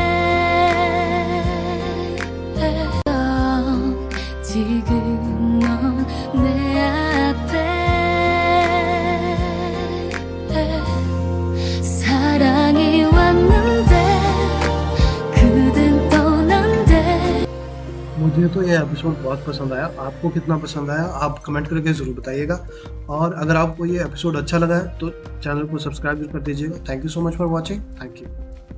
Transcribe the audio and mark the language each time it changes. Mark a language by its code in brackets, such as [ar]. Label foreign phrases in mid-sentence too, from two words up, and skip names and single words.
[ko] 지금 넌 내 앞에 사랑이 왔는데 그댄 떠난대. [hi] मुझे तो ये एपिसोड बहुत पसंद आया। आपको कितना पसंद आया आप कमेंट करके ज़रूर बताइएगा। और अगर आपको ये एपिसोड अच्छा लगा है तो चैनल को सब्सक्राइब भी कर दीजिएगा। [en] Thank you so much for watching. Thank you.